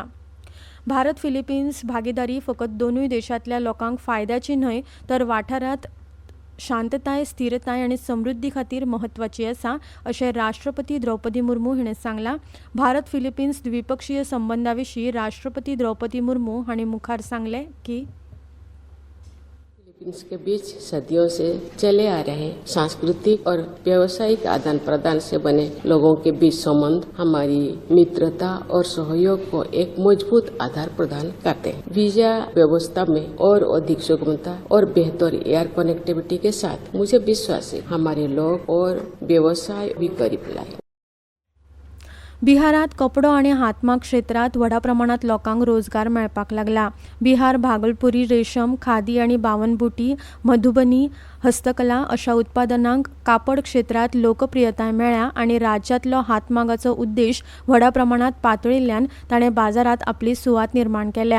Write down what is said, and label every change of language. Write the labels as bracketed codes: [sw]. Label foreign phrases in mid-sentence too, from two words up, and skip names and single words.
[kok] भारत फिलिपिन्स भागीदारी फकत दोनूय देशांतल्या लोकांक फायद्याची न्हय तर वाठारांत शांतताय, स्थिरताय आनी समृद्धी खातीर महत्वाची आसा अशें राष्ट्रपती द्रौपदी मुर्मू हाणें सांगलां. भारत फिलिपिन्स द्विपक्षीय संबंधा विशीं राष्ट्रपती द्रौपदी मुर्मू हाणीं मुखार सांगलें की [hi] फिलीपींस के बीच सदियों से चले आ रहे सांस्कृतिक और व्यावसायिक आदान प्रदान से बने लोगों के बीच संबंध हमारी मित्रता और सहयोग को एक मजबूत आधार प्रदान करते हैं. वीजा व्यवस्था में और अधिक सुगमता और बेहतर एयर कनेक्टिविटी के साथ मुझे विश्वास है हमारे लोग और व्यवसाय भी करीब लाए. [kok] बिहारात कपडो आनी हातमाग क्षेत्रांत व्हडा प्रमाणांत लोकांक रोजगार मेळपाक लागला. बिहार भागलपुरी रेशम, खादी आनी बावनबुटी, मधुबनी, हस्तकला अशा उत्पादनांक कापड क्षेत्रांत लोकप्रियताय मेळ्ळ्या आनी राज्यांतलो हातमागाचो उद्देश व्हडा प्रमाणांत पातळिल्ल्यान ताणें बाजारांत आपली सुवात निर्माण केल्या.